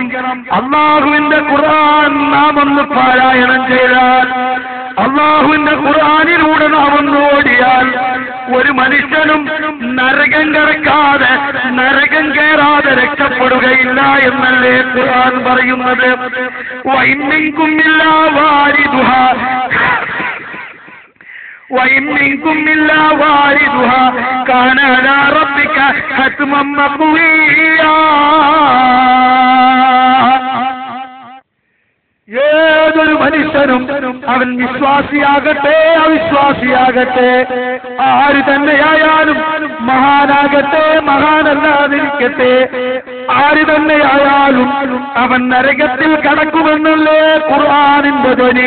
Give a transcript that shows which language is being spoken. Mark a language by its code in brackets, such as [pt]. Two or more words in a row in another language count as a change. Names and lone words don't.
[ml] അല്ലാഹുവിന്റെ ഖുർആൻ നാം ഒന്ന് പാരായണം ചെയ്താൽ, അല്ലാഹുവിന്റെ ഖുർആനിലൂടെ നാം ഒന്ന് ഓടിയാൽ ഒരു മനുഷ്യനും നരകം കടക്കാതെ, നരകം കയറാതെ രക്ഷപ്പെടുകയില്ല എന്നല്ലേ ഖുർആൻ പറയുന്നത്. [ar] وإن منكم إلا واردها وإن منكم إلا واردها كان على ربك حتما مقضيا. [ml] ഏതൊരു മനുഷ്യനും അവൻ വിശ്വാസിയാകട്ടെ അവിശ്വാസിയാകട്ടെ, ആര് തന്നെയായാലും, മഹാനാകട്ടെ മഹാനല്ലാതിരിക്കട്ടെ, ആര് തന്നെയായാലും അവൻ നരകത്തിൽ കടക്കുമെന്നല്ലേ ഖുർആനിന്റെ ധ്വനി.